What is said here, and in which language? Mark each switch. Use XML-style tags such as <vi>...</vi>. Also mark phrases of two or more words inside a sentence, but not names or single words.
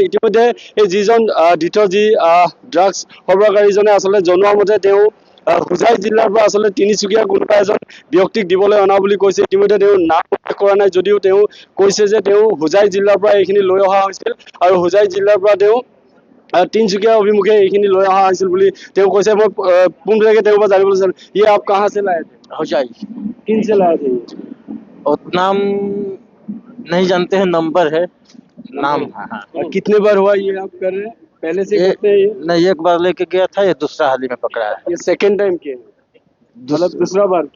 <as>ইতিমধ্যে এই যিজন দ্বিতীয় যি ড্ৰাগছ সৰবৰাহকাৰীজনে আচলতে জনোৱা মতে তেওঁ হোজাই জিলাৰ পৰা আচলতে তিনিচুকীয়াৰ কোনোবা এজন ব্যক্তিক দিবলৈ অনা বুলি কৈছে। ইতিমধ্যে তেওঁ নাম উল্লেখ কৰা নাই যদিও তেওঁ কৈছে যে তেওঁ হোজাই জিলাৰ পৰা এইখিনি লৈ অহা হৈছিল আৰু হোজাই জিলাৰ পৰা তেওঁ তিনচুকীয়া অভিমুখে এইখিনি লৈ অহা হৈছিল বুলি তেওঁ কৈছে। মই পোনপটীয়াকৈ তেওঁৰ পৰা জানিবলৈ বিচাৰিম,</as> <hi>ये आप कहाँ से लाए थे? होजाई। किन से लाए थे? उतना हम नहीं जानते हैं, नंबर है नाम। हाँ। और कितने बार हुआ ये आप कर रहे हैं? पहले से करते हैं ये? नहीं, एक बार लेके गया था, ये दूसरा हाल ही में पकड़ा है। ये</hi> <en>second time</en> <hi>किए हैं? मतलब दूसरा बार किए?</hi>